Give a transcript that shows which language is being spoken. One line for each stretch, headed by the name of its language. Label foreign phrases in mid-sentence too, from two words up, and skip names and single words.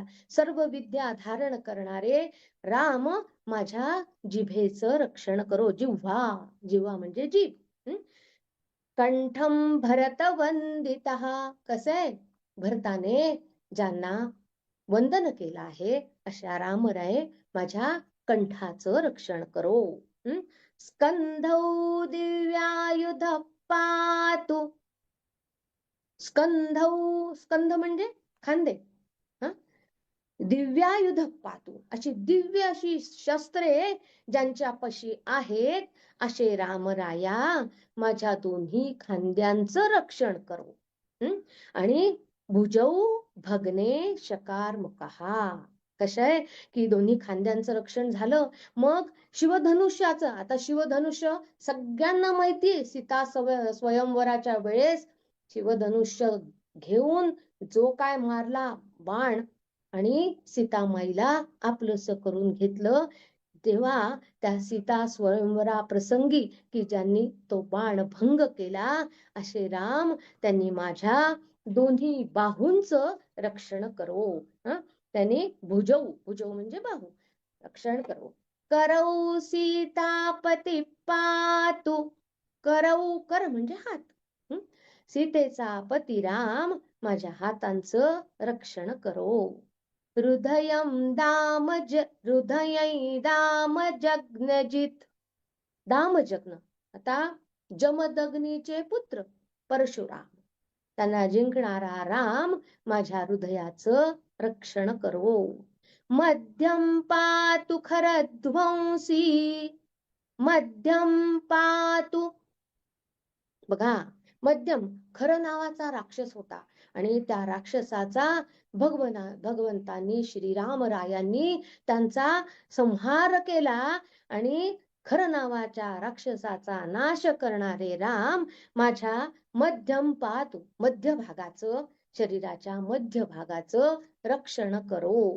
Marathi: सर्व विद्या धारण करणारे राम माझ्या जिभेचं रक्षण करो. जिव्हा म्हणजे जीभ.
Sanskrit: कंठम भरत वंदितहा,
Marathi: कसं आहे, भरताने ज्यांना वंदन केलं आहे अशा रामराय माझ्या कंठाचं रक्षण करो.
Sanskrit: स्कंधौ दिव्यायुध पातु.
Marathi: स्कंध म्हणजे खांदे.
Sanskrit: दिव्यायुध पातु,
Marathi: अशी दिव्य अशी शस्त्रे ज्यांच्यापाशी आहेत असे रामराया माझ्या दोन्ही खांद्यांचं रक्षण करो.
Sanskrit: आणि भुजौ भगने शकार मुखहा,
Marathi: कसं आहे की दोन्ही खांद्यांचं रक्षण झालं, मग शिवधनुष्याचं, आता शिवधनुष्य सगळ्यांना माहितीये, सीता स्वयंवराच्या वेळेस शिवधनुष्य घेऊन जो काय मारला बाण आणि सीतामाईला आपलंस करून घेतलं, तेव्हा त्या सीता स्वयंवरा प्रसंगी की ज्यांनी तो बाण भंग केला असे राम, त्यांनी माझ्या दोन्ही बाहूंचं रक्षण करो. त्यांनी भुजौ म्हणजे बाहू रक्षण करो.
Sanskrit: करौ सीतापती पातु. करौ,
Marathi: कर म्हणजे हात. सीतेचा पती राम माझ्या हातांचं रक्षण करो.
Sanskrit: हृदयं दामजग्नजित. दामजग्न,
Marathi: आता जमदग्नीचे पुत्र परशुराम, त्यांना जिंकणारा राम माझ्या हृदयाचं रक्षण करो.
Sanskrit: मध्यम पातु खरध्वंसी. मध्यम पातु,
Marathi: बघा, मध्यम खर नावाचा राक्षस होता आणि त्या राक्षसाचा भगवंतांनी श्रीरामरायांनी त्यांचा संहार केला आणि खर नावाच्या राक्षसाचा नाश करणारे राम माझ्या
Sanskrit: मध्यम पातु,
Marathi: मध्य भागाचं, शरीराच्या मध्य भागाचं रक्षण करो.